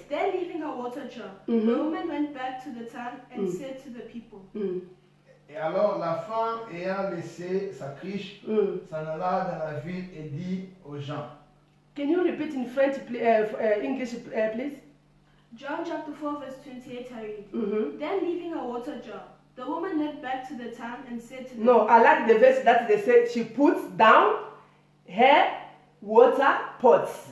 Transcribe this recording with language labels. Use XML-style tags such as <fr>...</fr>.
<en>Then leaving her water jar, the woman went back to the town and said to the people.</en> <fr>Et alors la femme ayant laissé sa criche, s'en alla dans la ville et dit aux gens.</fr> <en>Can you repeat in French, English, please? John chapter 4 verse 28 I read. Then leaving her water jar, the woman went back to the town and said to them. No, I like the verse that they said she puts down her water pots.</en>